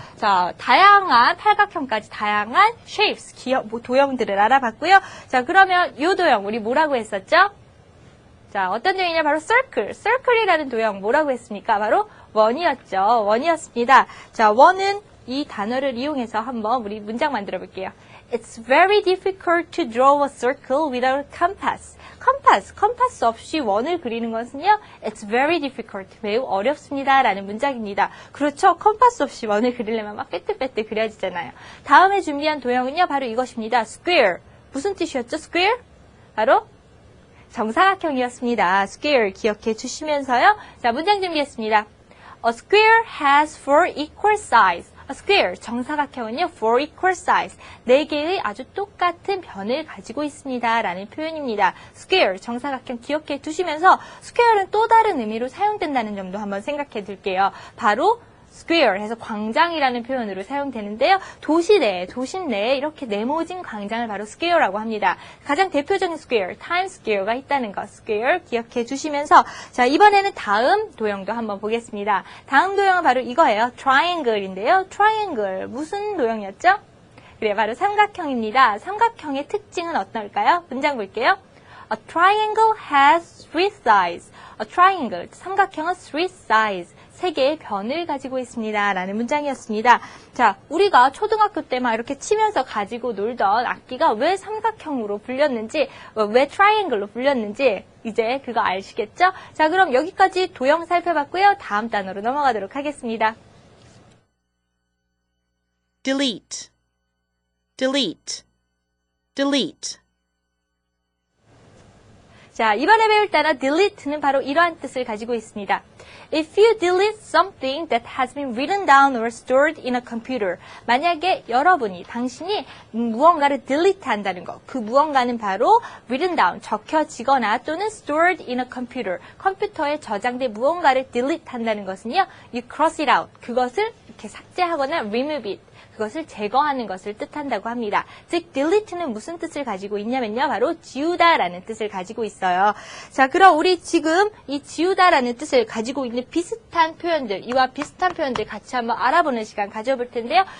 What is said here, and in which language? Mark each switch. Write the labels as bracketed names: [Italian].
[Korean] 자, 다양한 팔각형까지 다양한 shapes, 도형들을 알아봤고요. 자, 그러면 이 도형 우리 뭐라고 했었죠? 자, 어떤 도형이냐? 바로 circle. circle이라는 도형 뭐라고 했습니까? 바로 원이었죠. 원이었습니다. 자, 원은 이 단어를 이용해서 한번 우리 문장 만들어 볼게요. [English] It's very difficult to draw a circle without a compass. [Korean] 컴파스 없이 원을 그리는 것은요, [English] it's very difficult, [Korean] 매우 어렵습니다. 라는 문장입니다. 그렇죠? 컴파스 없이 원을 그리려면 막 빼뜨빼뜨 그려지잖아요. 다음에 준비한 도형은요, 바로 이것입니다. square. 무슨 뜻이었죠? square? 바로 정사각형이었습니다. square 기억해 주시면서요. 자, 문장 준비했습니다. [English] A square has four equal sides. A square, [Korean] 정사각형은요, [English] four equal sides. [Korean] 4개의 아주 똑같은 변을 가지고 있습니다. 라는 표현입니다. square, 정사각형 기억해 두시면서 square는 또 다른 의미로 사용된다는 점도 한번 생각해 둘게요. 바로 square 해서 광장이라는 표현으로 사용되는데요. 도시 내에 이렇게 네모진 광장을 바로 square라고 합니다. 가장 대표적인 square, Times Square가 있다는 것, square 기억해 주시면서 자, 이번에는 다음 도형도 한번 보겠습니다. 다음 도형은 바로 이거예요. triangle인데요. triangle, 무슨 도형이었죠? 그래, 바로 삼각형입니다. 삼각형의 특징은 어떨까요? 문장 볼게요. [English] A triangle has three sides. A triangle, [Korean] 삼각형은 [English] three sides. [Korean] 3개의 변을 가지고 있습니다. 라는 문장이었습니다. 자, 우리가 초등학교 때 막 이렇게 치면서 가지고 놀던 악기가 왜 삼각형으로 불렸는지, 왜 트라이앵글로 불렸는지 이제 그거 아시겠죠? 자, 그럼 여기까지 도형 살펴봤고요. 다음 단어로 넘어가도록 하겠습니다. [English] delete, delete, delete. [Korean] 자, 이번에 배울 단어 delete는 바로 이러한 뜻을 가지고 있습니다. [English] If you delete something that has been written down or stored in a computer. [Korean] 만약에 여러분이, 당신이 무언가를 delete 한다는 것. 그 무언가는 바로 [English] written down, [Korean] 적혀지거나 또는 [English] stored in a computer. [Korean] 컴퓨터에 저장된 무언가를 delete 한다는 것은요. [English] You cross it out. [Korean] 그것을 이렇게 삭제하거나 [English] remove it. [Korean] 그것을 제거하는 것을 뜻한다고 합니다. 즉, delete는 무슨 뜻을 가지고 있냐면요. 바로 지우다라는 뜻을 가지고 있어요. 자, 그럼 우리 지금 이 지우다라는 뜻을 가지고 있는 비슷한 표현들, 이와 비슷한 표현들 같이 한번 알아보는 시간 가져볼 텐데요.